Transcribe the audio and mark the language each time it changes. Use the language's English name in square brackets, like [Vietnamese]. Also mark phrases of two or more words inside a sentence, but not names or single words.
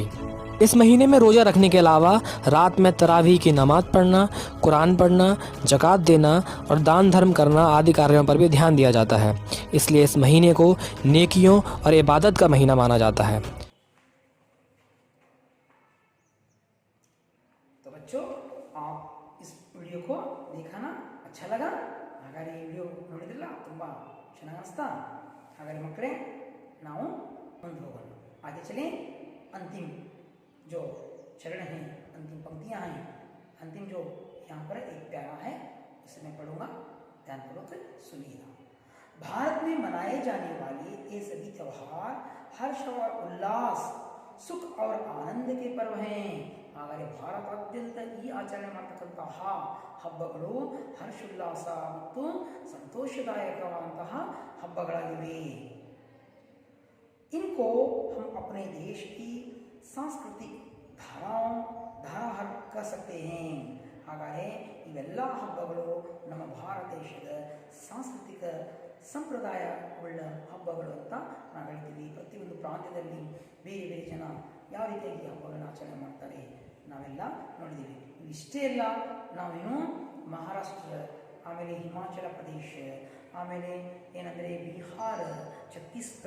[Hindi] इस महीने में रोज़ा रखने के अलावा रात में तरावीह की नमाज पढ़ना, कुरान पढ़ना, ज़कात देना और दान धर्म करना आदि कार्यों पर भी ध्यान दिया जाता है। इसलिए इस महीने को नेकियों और इबादत का महीना माना जाता है। तो बच्चों, आप इस वीडियो को देखा ना, अच्छा लगा? [Kannada] ಹಾಗಾದರೆ ಈ ವಿಡಿಯೋ ನೋಡಿದ್ರಲ್ಲ, ತುಂಬ ಚೆನ್ನಾಗಿ ಅನಿಸ್ತಾ? ಹಾಗಾದರೆ ಮಕ್ಕಳೇ, ನಾವು ಮುಂದೆ ಹೋಗೋಣ. [Hindi] आगे चलें। अंतिम जो चरण हैं, अंतिम पंक्तियां हैं, अंतिम जो यहाँ पर एक प्यारा है उसे मैं पढ़ूंगा, ध्यानपूर्वक सुनिएगा। भारत में मनाए जाने वाले ये सभी त्यौहार हर्ष और उल्लास, सुख और आनंद के पर्व हैं। [Kannada] ಹಾಗಾದರೆ ಭಾರತಾದ್ಯಂತ ಈ ಆಚರಣೆ ಮಾಡತಕ್ಕಂತಹ ಹಬ್ಬಗಳು ಹರ್ಷೋಲ್ಲಾಸ ಮತ್ತು ಸಂತೋಷದಾಯಕವಾದಂತಹ ಹಬ್ಬಗಳಾಗಿವೆ। [Hindi] इनको हम अपने देश की सांस्कृतिक धारा कर सकते हैं। [Kannada] ಹಾಗಾದರೆ ಇವೆಲ್ಲ ಹಬ್ಬಗಳು ನಮ್ಮ ಭಾರತ ದೇಶದ ಸಾಂಸ್ಕೃತಿಕ ಸಂಪ್ರದಾಯವುಳ್ಳ ಹಬ್ಬಗಳು ಅಂತ ನಾವು ಹೇಳ್ತೀವಿ. ಪ್ರತಿಯೊಂದು ಪ್ರಾಂತ್ಯದಲ್ಲಿ ಬೇರೆ ಬೇರೆ ಜನ ಯಾವ ರೀತಿಯಾಗಿ ಹಬ್ಬಗಳನ್ನು ಆಚರಣೆ ಮಾಡ್ತಾರೆ ನಾವೆಲ್ಲ ನೋಡಿದ್ದೀವಿ. ಇಷ್ಟೇ ಅಲ್ಲ, ನಾವೇನು ಮಹಾರಾಷ್ಟ್ರ, ಆಮೇಲೆ ಹಿಮಾಚಲ ಪ್ರದೇಶ, ಆಮೇಲೆ ಏನಂದರೆ ಬಿಹಾರ, ಛತ್ತೀಸ್ಗಢ,